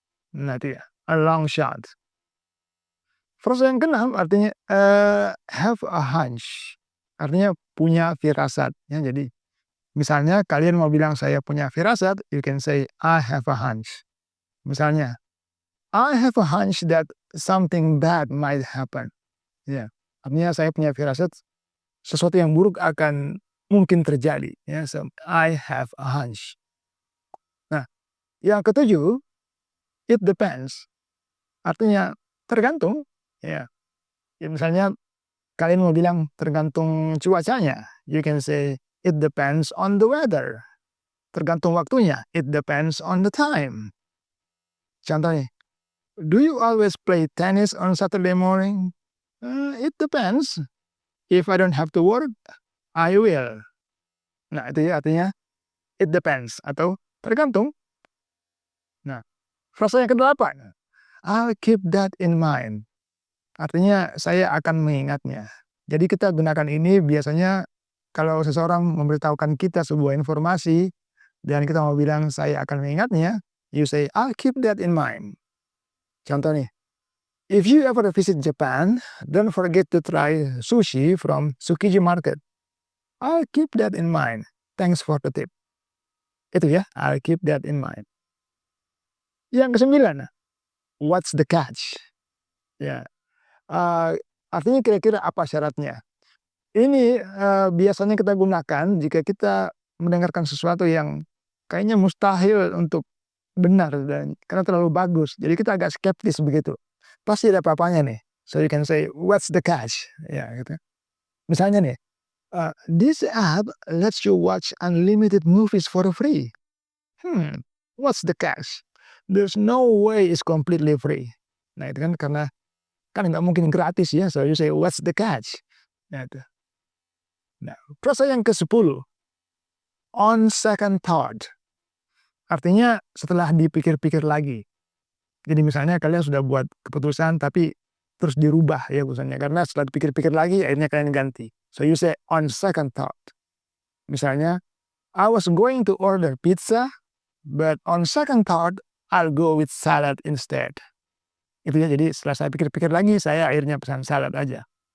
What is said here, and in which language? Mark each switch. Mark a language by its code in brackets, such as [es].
[id] Nah itu ya, a long shot. Frase yang keenam artinya have a hunch. Artinya punya firasat. Ya, jadi misalnya kalian mau bilang saya punya firasat, [en] you can say I have a hunch. [id] Misalnya, [en] I have a hunch that something bad might happen. [id] Ya, artinya saya punya firasat sesuatu yang buruk akan mungkin terjadi. Ya, [en] so I have a hunch. [id] Nah, yang ketujuh, [en] it depends. [id] Artinya tergantung. Ya, ya misalnya kalian mau bilang tergantung cuacanya, [en] you can say it depends on the weather. [id] Tergantung waktunya, [en] it depends on the time. [id] Contohnya, [en] do you always play tennis on Saturday morning? It depends. If I don't have to work, I will. [id] Nah, itu ya artinya it depends atau tergantung. Nah, frase yang kedelapan, I'll keep that in mind. Artinya saya akan mengingatnya. Jadi kita gunakan ini biasanya kalau seseorang memberitahukan kita sebuah informasi dan kita mau bilang saya akan mengingatnya, [en] you say I'll keep that in mind. [id] Contoh nih, [en] if you ever visit Japan, don't forget to try sushi from Tsukiji Market. I'll keep that in mind. Thanks for the tip. [id] Itu ya, [en] I'll keep that in mind. [id] Yang kesembilan, what's the catch? Ya, artinya kira-kira apa syaratnya? Ini biasanya kita gunakan jika kita mendengarkan sesuatu yang kayaknya mustahil untuk benar dan karena terlalu bagus. Jadi kita agak skeptis begitu. Pasti ada apa-apanya nih. [en] So you can say, what's the catch? [id] Ya, gitu. Misalnya nih, [en] this app lets you watch unlimited movies for free. What's the catch? There's no way it's completely free. [id] Nah, itu kan karena kan nggak mungkin gratis ya, [en] so you say, "What's the catch?" [id] Nah, itu. Nah, frasa yang ke-10, on second thought. Artinya setelah dipikir-pikir lagi. Jadi misalnya kalian sudah buat keputusan tapi terus dirubah ya keputusannya, karena setelah dipikir-pikir lagi akhirnya kalian ganti. [en] So you say, on second thought. [id] Misalnya, [en] I was going to order pizza, but on second thought, I'll go with salad instead. [id] Itu ya, jadi setelah saya pikir-pikir lagi, saya akhirnya pesan salad aja.